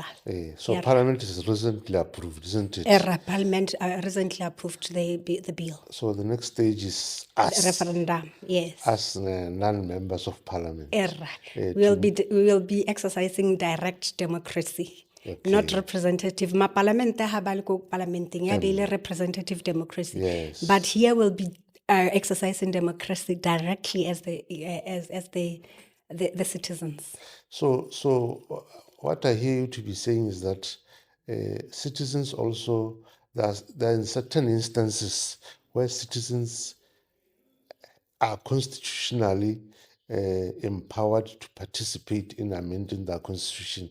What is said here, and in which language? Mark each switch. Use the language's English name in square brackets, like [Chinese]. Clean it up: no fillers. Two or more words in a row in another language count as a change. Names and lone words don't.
[English] So Parliament is recently approved, isn't it? Parliament recently approved the bill. So the next stage is us. Referendum, yes. As non-members of Parliament. We will be exercising direct democracy. Okay. Not representative. [Tswana] Ma parlamente ha ba le ko parlamenteng ya be le [English] representative democracy. Yes. But here we'll be exercising democracy directly as the citizens. So what I hear you to be saying is that citizens also, there are in certain instances where citizens are constitutionally empowered to participate in amending the constitution.